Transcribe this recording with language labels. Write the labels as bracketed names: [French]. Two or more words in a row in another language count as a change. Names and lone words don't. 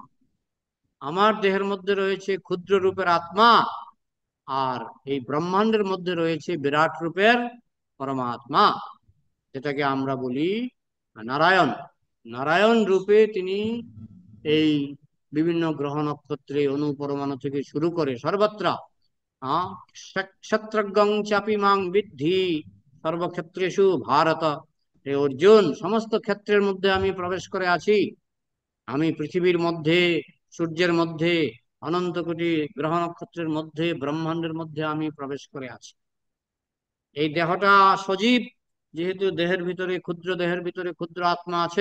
[Bangla] আমার দেহের মধ্যে রয়েছে ক্ষুদ্র রূপের আত্মা, আর এই ব্রহ্মাণ্ডের মধ্যে রয়েছে বিরাট রূপের পরমাত্মা, যেটাকে আমরা বলি নারায়ণ। নারায়ণ রূপে তিনি এই বিভিন্ন গ্রহ নক্ষত্রে, অনুপরমাণু থেকে শুরু করে সর্বত্র [Sanskrit] ক্ষত্রজ্ঞং চাপি মাং বিদ্ধি সর্বক্ষেত্রেষু ভারত। [Bangla] হে অর্জুন, সমস্ত ক্ষেত্রের মধ্যে আমি প্রবেশ করে আছি। আমি পৃথিবীর মধ্যে, সূর্যের মধ্যে, অনন্ত কোটি গ্রহ নক্ষত্রের মধ্যে, ব্রহ্মাণ্ডের মধ্যে আমি প্রবেশ করে আছি। এই দেহটা সজীব, যেহেতু দেহের ভিতরে, ক্ষুদ্র দেহের ভিতরে ক্ষুদ্র আত্মা আছে।